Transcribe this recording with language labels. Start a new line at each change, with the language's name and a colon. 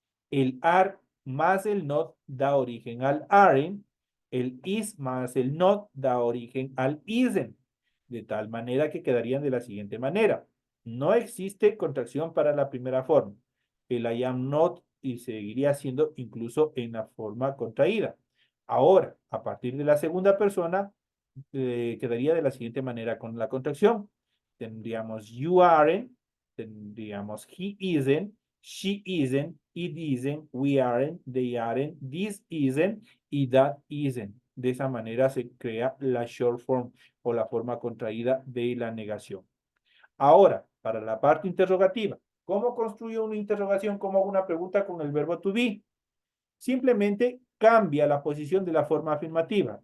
Spanish: El are más el not da origen al aren, el is más el not da origen al isen, de tal manera que quedarían de la siguiente manera. No existe contracción para la primera forma. El
English: I am not
Spanish: y seguiría siendo incluso en la forma contraída. Ahora, a partir de la segunda persona, quedaría de la siguiente manera con la contracción. Tendríamos
English: you aren't, tendríamos he isn't, she isn't, it isn't, we aren't, they aren't, this isn't y that isn't.
Spanish: De esa manera se crea la short form o la forma contraída de la negación. Ahora, para la parte interrogativa, ¿cómo construyo una interrogación? ¿Cómo hago una pregunta con el verbo to be? Simplemente cambia la posición de la forma afirmativa.